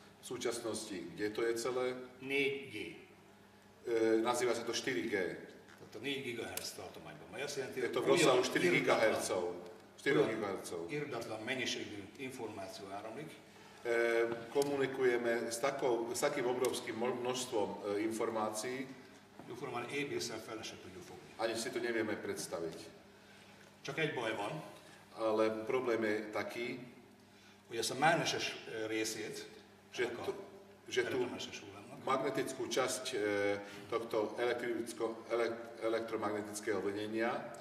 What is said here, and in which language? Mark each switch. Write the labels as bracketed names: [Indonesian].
[Slovak] V súčasnosti, kde to je celé? 4G. Nazýva sa to 4G. [Hungarian] Tehát a 4 GHz tartományban. Mely azt jelenti, [Slovak] Je to v rozsahu 4 GHz. 4 GHz. [Hungarian] Irdatlan mennyiségű információ áramlik, [Slovak] Komunikujeme s takým obrovským množstvom informácií, [Hungarian] jóformán épészel fel se tudjuk fogni. [Slovak] ani si to nevieme predstaviť. [Hungarian] Csak egy baj van, [Slovak] Ale problém je taký, [Hungarian] hogy ezt a mágneses részét, [Slovak] že tú [Hungarian] elektromágneses hullámnak, [Slovak] magnetickú časť tohto elektromagnetického vlnenia